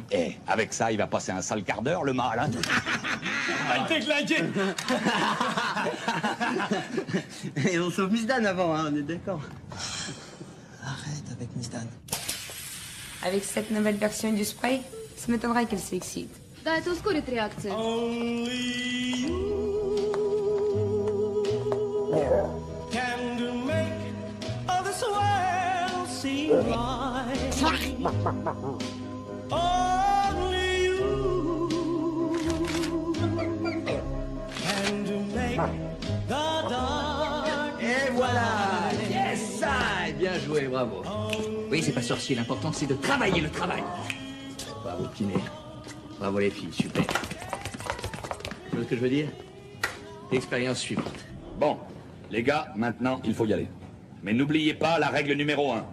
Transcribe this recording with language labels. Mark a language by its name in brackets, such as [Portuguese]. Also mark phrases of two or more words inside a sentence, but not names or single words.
[French] Eh, avec ça, il va passer un sale quart d'heure, le mal, hein. Elle t'est claquée. Et on sauve Miss Dan avant, hein, on est d'accord. Arrête avec Miss Dan. Avec cette nouvelle version du spray, ça m'étonnerait qu'elle s'excite. [Russian] Да, это ускорит реакцию. [English] Can make all this world seem right. Only you can make the dark. [French] Et voilà. Yes, ça. Bien joué, bravo. Oui, c'est pas sorcier, l'important c'est de travailler le travail. Bravo, kiné. Bravo les filles, super. Tu vois ce que je veux dire? Expérience suivante. Bon, les gars, maintenant, il faut y aller. Mais n'oubliez pas la règle numéro 1.